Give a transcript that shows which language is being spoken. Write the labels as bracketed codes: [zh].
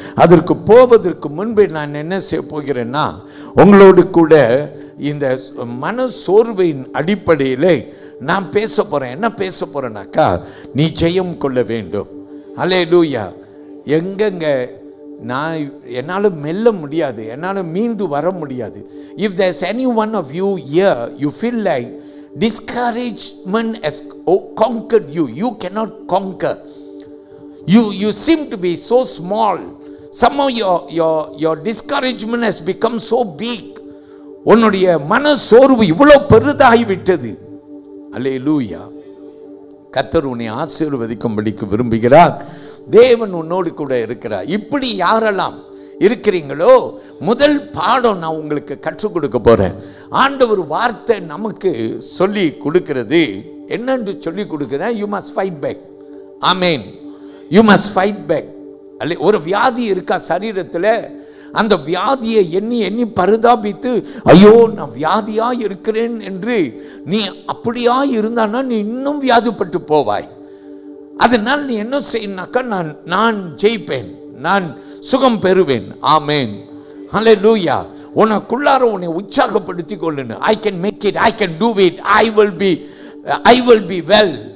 [ta] அதற்கு போவதற்கு முன்பே நான் என்ன செய்ய போகிறேன்னா, உங்களோடு கூட இந்த மன சோர்வின் அடிப்படையில் நான் பேச போகிறேன். என்ன பேச போகிறேன்னாக்கா, நீ ஜெயம் கொள்ள வேண்டும். அல்லேலூயா. எங்கெங்க நான் என்னால் மெல்ல முடியாது, என்னால் மீண்டு வர முடியாது. [en] If there's any one of you here, you feel like discouragement has conquered you. You cannot conquer. You seem to be so small. Somehow your discouragement has become so big. [ta] உன்னுடைய மன சோர்வு இவ்வளோ பெரிதாகி விட்டது. அல்லேலூயா. கர்த்தர் உன்னை ஆசீர்வதிக்கும்படிக்கு விரும்புகிறார். தேவன் உன்னோடு கூட இருக்கிறார். இப்படி யாரெல்லாம் இருக்கிறீங்களோ, முதல் பாடம் நான் உங்களுக்கு கற்றுக் கொடுக்க போறேன். ஆண்டவர் வார்த்தை நமக்கு சொல்லி கொடுக்கிறது என்னன்னு சொல்லி கொடுக்கிறேன். [en] You must fight back. [ta] Amen. [en] You must fight back. [ta] அல்ல, ஒரு வியாதி இருக்கா சரீரத்தில், அந்த வியாதியை எண்ணி எண்ணி பரிதாபித்து, ஐயோ நான் வியாதியா இருக்கிறேன் என்று நீ அப்படியா இருந்தானா நீ இன்னும் வியாதிப்பட்டு போவாய். அதனால் நீ என்ன செய்யனாக்கா, நான் ஜெயிப்பேன், நான் சுகம் பெறுவேன். ஆமேன். ஹல்லேலூயா. உனக்குள்ளார உன்னை உற்சாகப்படுத்திக் கொள்ளுன்னு. [en] I can make it, I can do it, I will be well.